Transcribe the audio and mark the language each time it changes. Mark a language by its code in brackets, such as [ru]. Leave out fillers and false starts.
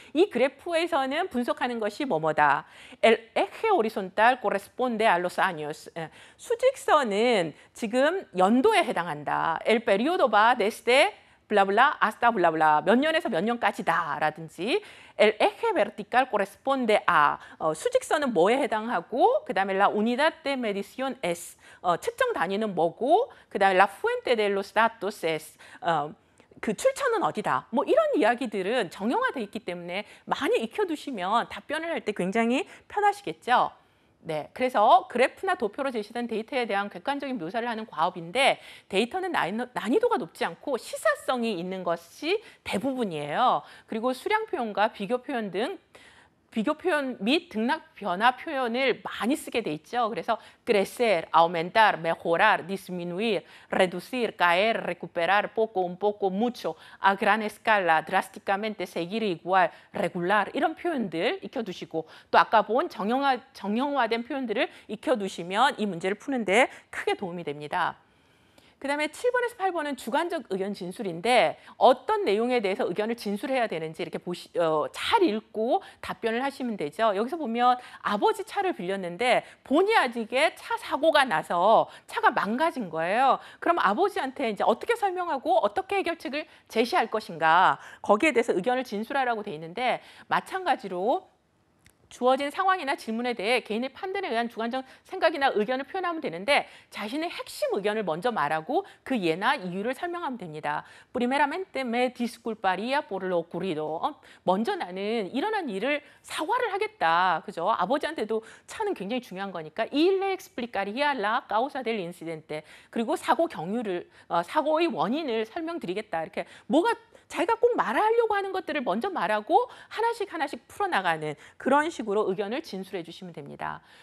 [ko] 이 그래프에서는 분석하는 것이 뭐뭐다. [es] El eje horizontal corresponde a los años. [ko] 수직선은 지금 연도에 해당한다. [es] El periodo va desde 블라블라 hasta 블라블라 [ko] 몇 년에서 몇 년까지다 라든지 [es] El eje vertical corresponde a [ko] 수직선은 뭐에 해당하고 그다음에 [es] la unidad de medición es [ko] 측정 단위는 뭐고 그다음에 [es] la fuente de los datos es [ko] 그 출처는 어디다. 뭐 이런 이야기들은 정형화돼 있기 때문에 많이 익혀두시면 답변을 할 때 굉장히 편하시겠죠. 네, 그래서 그래프나 도표로 제시된 데이터에 대한 객관적인 묘사를 하는 과업인데 데이터는 난이도가 높지 않고 시사성이 있는 것이 대부분이에요. 그리고 수량 표현과 비교 표현 및 등락 변화 표현을 많이 쓰게 돼 있죠. 그래서 [es] crecer, aumentar, mejorar, disminuir, reducir, caer, recuperar, poco, un poco, mucho, a gran escala, drásticamente, seguir igual, regular [ko] 이런 표현들 익혀두시고 또 아까 본 정형화된 표현들을 익혀두시면 이 문제를 푸는데 크게 도움이 됩니다. 그다음에 7번에서 8번은 주관적 의견 진술인데 어떤 내용에 대해서 의견을 진술해야 되는지 이렇게 잘 읽고 답변을 하시면 되죠. 여기서 보면 아버지 차를 빌렸는데 본의 아니게 차 사고가 나서 차가 망가진 거예요. 그럼 아버지한테 이제 어떻게 설명하고 어떻게 해결책을 제시할 것인가 거기에 대해서 의견을 진술하라고 돼 있는데 마찬가지로 주어진 상황이나 질문에 대해 개인의 판단에 의한 주관적 생각이나 의견을 표현하면 되는데 자신의 핵심 의견을 먼저 말하고 그 예나 이유를 설명하면 됩니다. [es] Primeramente me disculparía por lo ocurrido. [ko] 먼저 나는 일어난 일을 사과를 하겠다. 그죠? 아버지한테도 차는 굉장히 중요한 거니까. [es] Y le explicaría la causa del incidente. [ko] 그리고 사고 경유를 사고의 원인을 설명드리겠다. 이렇게 뭐가 자기가 꼭 말하려고 하는 것들을 먼저 말하고 하나씩 풀어나가는 그런 식으로 의견을 진술해 주시면 됩니다.